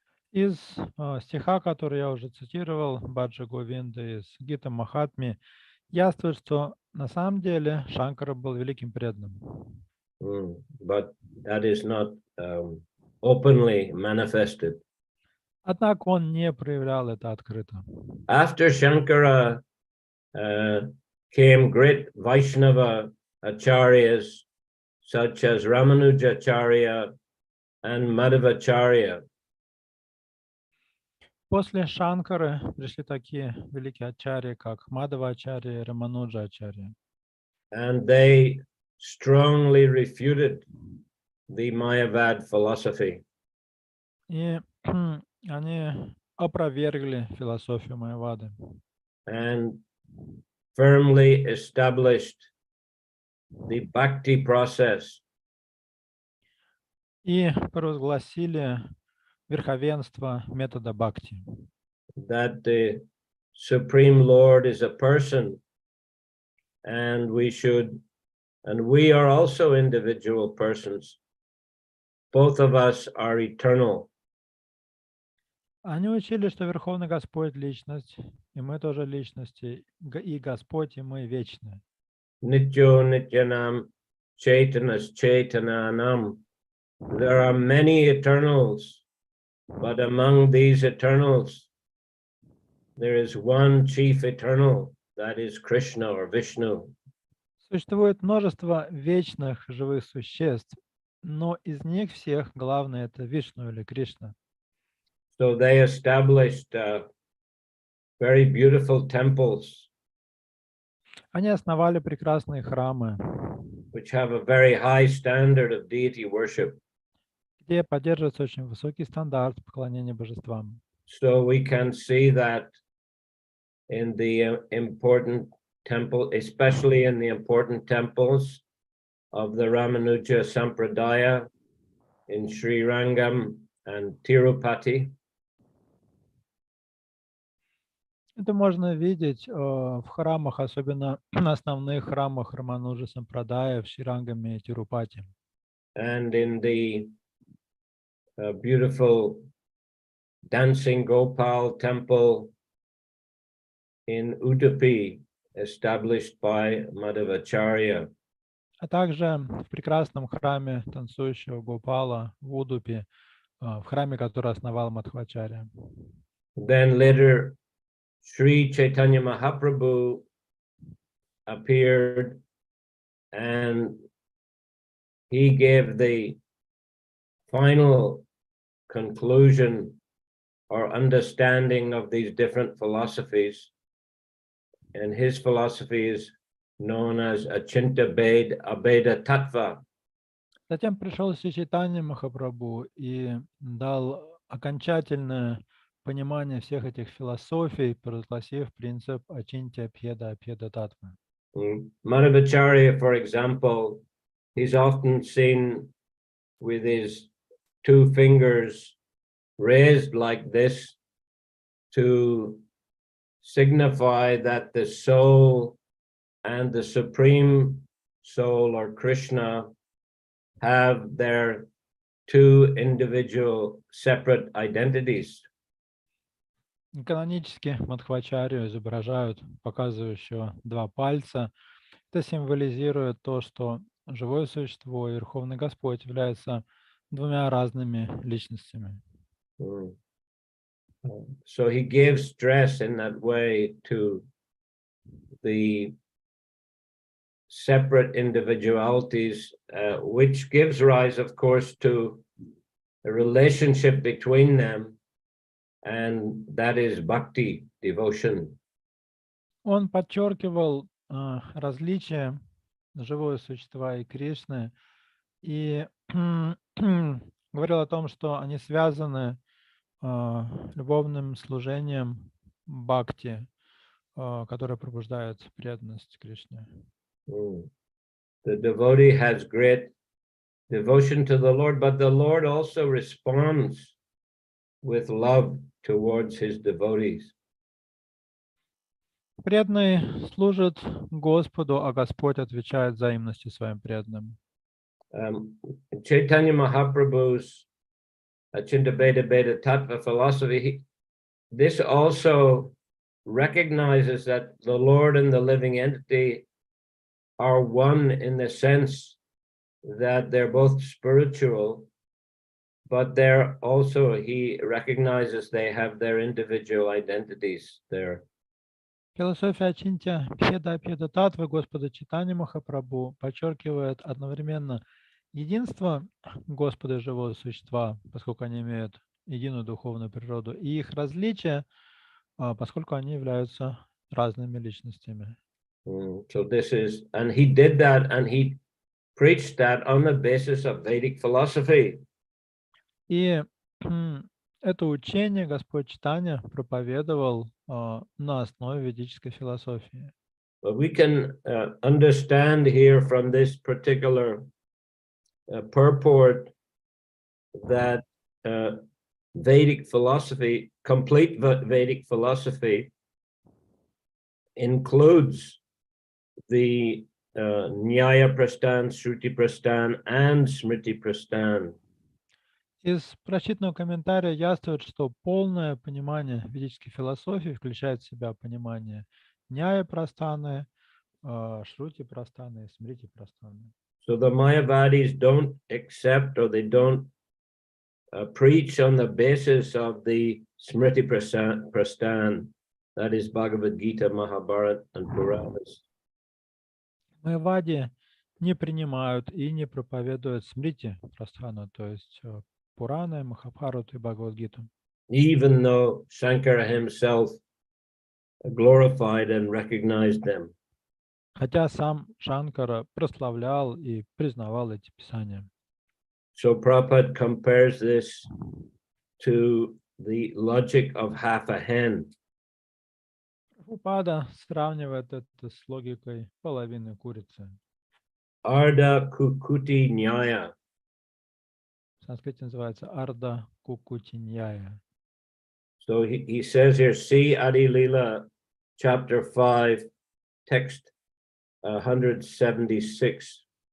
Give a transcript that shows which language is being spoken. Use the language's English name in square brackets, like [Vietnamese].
[Russian] Из стиха, который я уже цитировал, Баджа Говинда из Гита Махатми, ясно, что на самом деле Шанкара был великим преданным. [English] But that is not openly manifested. [Russian] Однако он не проявлял это открыто. [English] After Shankara came great Vaishnava acharyas such as Ramanujacharya and Madhavacharya. [Russian] После Шанкары пришли такие великие ачарьи, как Мадхава-ачарья и Рамануджа-ачарья. [English] And they strongly refuted the Mayavad philosophy. [Russian] И они опровергли философию Майявады. [English] And firmly established the bhakti process. [Russian] И провозгласили верховенство метода бхакти. [English] That the Supreme Lord is a person, and we are also individual persons. Both of us are eternal. [Russian] Они учили, что Верховный Господь — личность, и мы тоже личности, и Господь, и мы вечны. [Sanskrit] Nityo Nityanam Chaitanas Chaitananam. [English] There are many eternals But among these eternals, there is one chief eternal, that is Krishna or Vishnu. [Russian] Существует множество вечных живых существ, но из них всех главный это Вишну или Кришна. [English] So they established very beautiful temples, [Russian] Они основали прекрасные храмы, [English] which have a very high standard of deity worship. [Russian] где поддерживается очень высокий стандарт поклонения божествам. [English] So we can see that in the important temple, especially in the important temples of the Ramanuja Sampradaya in Sri Rangam and Tirupati. [Russian] Это можно видеть в храмах, особенно на основных храмах Рамануджа Сампрадая в Шрирангаме и Тирупати. [English] And in the beautiful Dancing Gopal temple in Udupi, established by Madhavacharya. [Russian] А также в прекрасном храме танцующего Гопала в Удупе, в храме, который основал Мадхвачарья. [English] Then later, Shri Chaitanya Mahaprabhu appeared and he gave the final conclusion or understanding of these different philosophies. And his philosophy is known as Achinta Abheda Tattva. [Russian] Затем пришел Шри Чайтанья Махапрабху и дал окончательное понимание всех этих философий, провозгласив принцип Ачинтя Бхеда Абхеда Татвы. [English] Madhavacharya, for example, he's often seen with his two fingers raised like this to signify that the soul and the supreme soul or Krishna have their two individual separate identities. [Russian] Канонически Мадхвачарью изображают показывающего два пальца. Это символизирует то, что живое существо и Верховный Господь являются двумя разными личностями. [English] So he gave stress in that way to the separate individualities, which gives rise, of course, to a relationship between them, and that is bhakti, devotion. [Russian] Он подчеркивал различия живого существа и Кришны и говорил о том, что они связаны любовным служением бхакти, которое пробуждает преданность Кришне. [English] The devotee has great devotion to the Lord, but the Lord also responds with love towards his devotees. [Russian] Преданный служит Господу, а Господь отвечает взаимностью своим преданным. [English] Chaitanya Mahaprabhu's Achinta Bheda Tattva philosophy, this also recognizes that the Lord and the living entity are one in the sense that they're both spiritual, but they're also, he recognizes they have their individual identities there. [Russian] Философия Ачинтя Бхеда Абхеда Татвы Господа Чайтаньи Махапрабху подчеркивает одновременно единство Господа и живого существа, поскольку они имеют единую духовную природу, и их различия, поскольку они являются разными личностями. [English] So this is, and he did that, and he preached that on the basis of Vedic philosophy. [Russian] И это учение Господь Чайтанья проповедовал на основе ведической философии. [English] But we can understand here from this particular purport that Vedic philosophy, complete Vedic philosophy, includes the Nyaya Prastan, Shruti Prastan, and Smriti Prastan. [Russian] Из прочитанного комментария яствует, что полное понимание ведической философии включает в себя понимание Няя Прастаны, Шрути Прастаны и Смрити Прастаны. [English] So the Mayavadis don't accept, or they don't preach on the basis of the Smriti Prastan, that is Bhagavad Gita, Mahabharata, and Puranas. [Russian] Майявади не принимают и не проповедуют смрити Прастхану, то есть Пураны, Махабхарату и Бхагавад-гиту. [English] Even though Shankara himself glorified and recognized them. [Russian] Хотя сам Шанкара прославлял и признавал эти писания. [English] So Prabhupada compares this to the logic of half a hen. [Russian] Прабхупада сравнивает это с логикой половины курицы. [Sanskrit] Arda Kukuti Nyaya. [Russian] В санскрите называется Арда Кукутиньяя. [English] So he says here, see Adi Lila, chapter 5, text 176.